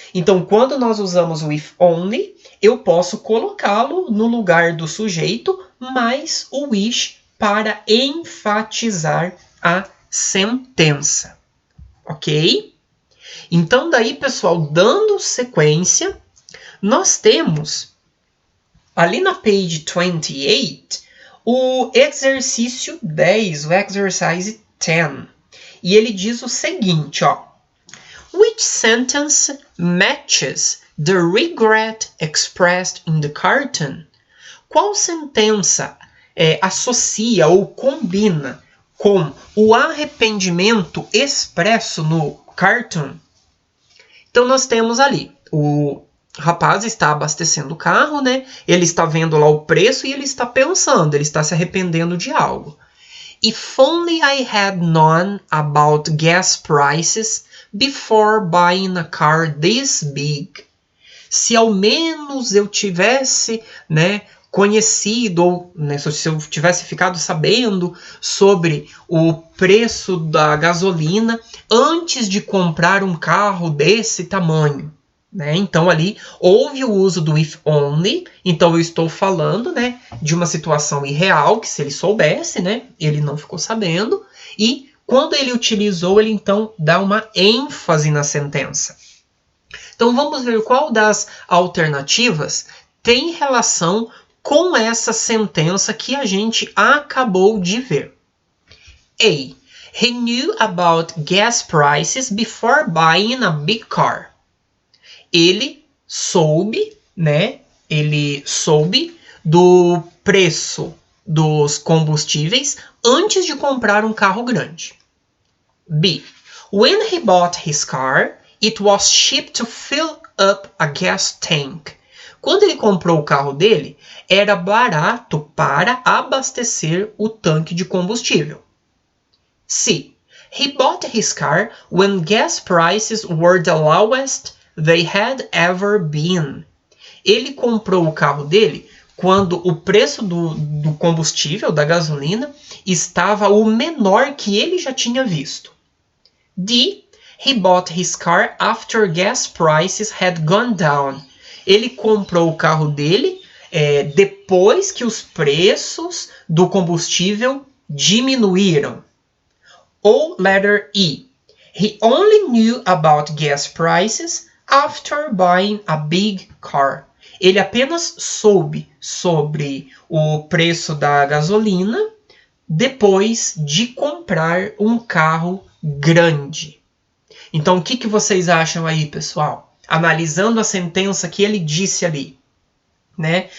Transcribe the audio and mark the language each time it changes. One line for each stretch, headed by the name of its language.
Portuguese: Então, quando nós usamos o if only, eu posso colocá-lo no lugar do sujeito, mais o wish para enfatizar a sentença. Ok? Então, daí, pessoal, dando sequência, nós temos, ali na page 28, o exercício 10, o exercise 10. E ele diz o seguinte, ó.
English: Which sentence matches the regret expressed in the cartoon?
Portuguese: Qual sentença associa ou combina com o arrependimento expresso no cartoon? Então nós temos ali, o rapaz está abastecendo o carro, né? Ele está vendo lá o preço e ele está pensando, ele está se arrependendo de algo.
English: If only I had known about gas prices before buying a car this big.
Portuguese: Se ao menos eu tivesse, né, conhecido, ou né, se eu tivesse ficado sabendo sobre o preço da gasolina antes de comprar um carro desse tamanho. Né? Então ali houve o uso do if only, então eu estou falando, né, de uma situação irreal, que se ele soubesse, né, ele não ficou sabendo, e quando ele utilizou, ele então dá uma ênfase na sentença. Então vamos ver qual das alternativas tem relação com essa sentença que a gente acabou de ver. A.
English: He knew about gas prices before buying a big car.
Portuguese: Ele soube, né? Ele soube do preço dos combustíveis antes de comprar um carro grande. B.
English: When he bought his car, it was cheap to fill up a gas tank.
Portuguese: Quando ele comprou o carro dele, era barato para abastecer o tanque de combustível. C.
English: He bought his car when gas prices were the lowest they had ever been.
Portuguese: Ele comprou o carro dele quando o preço do combustível, da gasolina, estava o menor que ele já tinha visto. D.
English: He bought his car after gas prices had gone down.
Portuguese: Ele comprou o carro dele depois que os preços do combustível diminuíram. Ou letter E.
English: He only knew about gas prices after buying a big car.
Portuguese: Ele apenas soube sobre o preço da gasolina depois de comprar um carro grande. Então, o que vocês acham aí, pessoal? Analisando a sentença que ele disse ali, né?